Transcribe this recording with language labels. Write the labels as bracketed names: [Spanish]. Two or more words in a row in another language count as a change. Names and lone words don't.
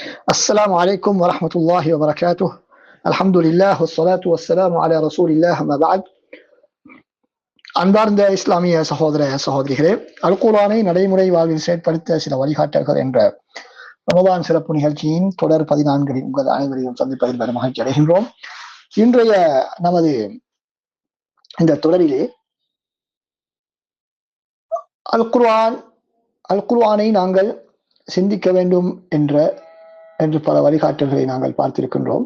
[Arabic] السلام عليكم ورحمة الله وبركاته. الحمد لله والصلاة والسلام على رسول الله أما بعد. [Tamil] அன்பார்ந்த இஸ்லாமிய சகோதர சகோதரிகளே, அல் குர்ஆனை நடைமுறை வாழ்வில் செயற்படுத்த சில வழிகாட்டல்கள் என்ற ரமதான் சிறப்பு நிகழ்ச்சியின் தொடர் 14 உங்கள் அனைவரையும் சந்திப்பதில் பெரும் மகிழ்ச்சி அடைகின்றோம். இன்றைய நமது இந்த தொடரிலே அல் குர்ஆனை நாங்கள் சிந்திக்க வேண்டும் என்று பல வழிகாட்டல்களை நாங்கள் பார்த்திருக்கின்றோம்.